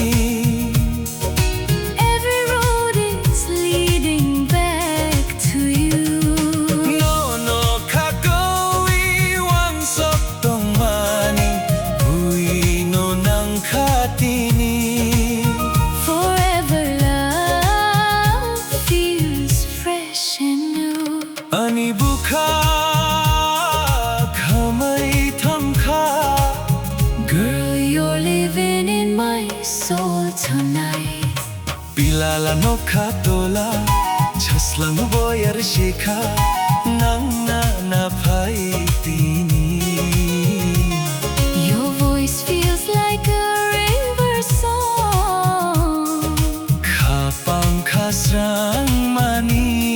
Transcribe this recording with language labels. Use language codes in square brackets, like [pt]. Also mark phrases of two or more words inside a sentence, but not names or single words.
[en] Every road is leading back to you. [trp] No no khakoi wang sok tong mani bui no nang khatini. [en] Forever love feels fresh and new. [trp] Ani bukha khamai thamkha. [en] Girl, you're living in my soul tonight. [trp] Pilala no khatola jaslang lang boyar shika nangna na paitini. [en] Your voice feels like a river song. [trp] Kapang kasrang mani.